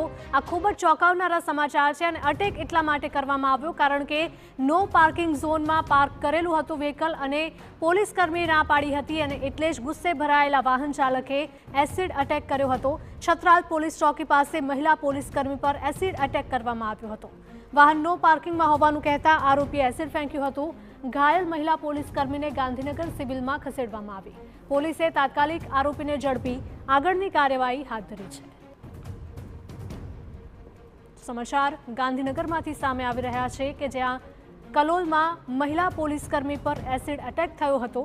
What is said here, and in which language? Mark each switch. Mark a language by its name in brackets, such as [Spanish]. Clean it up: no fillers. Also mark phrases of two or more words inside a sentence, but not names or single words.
[Gujarati] આ ખૂબ જ ચોંકાવનારા સમાચાર છે અને અટેક એટલા માટે કરવામાં આવ્યો કારણ કે [English] no parking zone [Gujarati] પાર્ક કરેલું હતું વ્હીકલ અને પોલીસ કર્મીએ ના પાડી હતી અને એટલે જ ગુસ્સે ભરાયેલા વાહન ચાલકે [English] acid attack [Gujarati] કર્યો હતો। છત્રાલ પોલીસ ચોકી પાસે મહિલા પોલીસ કર્મી પર [English] acid attack [Gujarati] કરવામાં આવ્યો હતો। વાહન [English] no parking [Gujarati] હોવાનું કહેતા આરોપીએ એસિડ ફેંક્યું હતું। ઘાયલ મહિલા પુલિસ કર્મી ને ગાંધીનગર સિવિલ માં ખસેડવામાં આવી। પુલિસે તાત્કાલિક આરોપી ને ઝડપી આગળની કાર્યવાહી હાથ ધરી છે। સમાચાર ગાંધીનગરમાંથી સામે આવી રહ્યા છે કે જ્યાં કલોલમાં મહિલા પુલિસ કર્મી પર [English] acid attack [Gujarati] થયો હતો।